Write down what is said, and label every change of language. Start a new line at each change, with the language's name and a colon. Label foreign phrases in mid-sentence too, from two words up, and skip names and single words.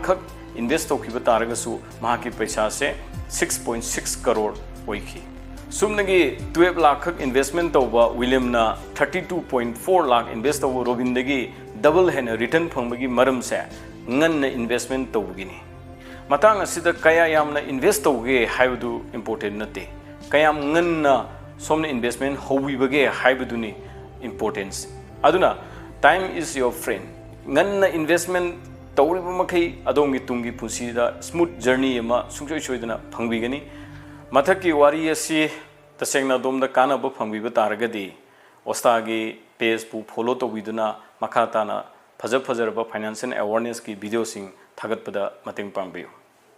Manipuri: khak invest tawkiba taragasu maki paisa se 6.6 crore oiki Sumnagi 12 lakh investment tawba William na 32.4 lakh invest tawba Robin dagi
English: double hen return
Manipuri: phongbagi maram se nganna investment tawgini matang asida kaya yamna invest tawge haibdu important nate kayam nganna somna investment howi bage haibduni importance aduna
English: time is your friend
Manipuri: nganna investment tawriba makai adongi tungi pusida
English: smooth journey
Manipuri: ma sungsoi soidana phangbigani Mathaki wari asi tasengna domda kana ba phangbiba taragadi Osta gi page pu follow to biduna makhatana phajab ba
English: financial awareness
Manipuri: ki video sing thagat pada mateng pangbiu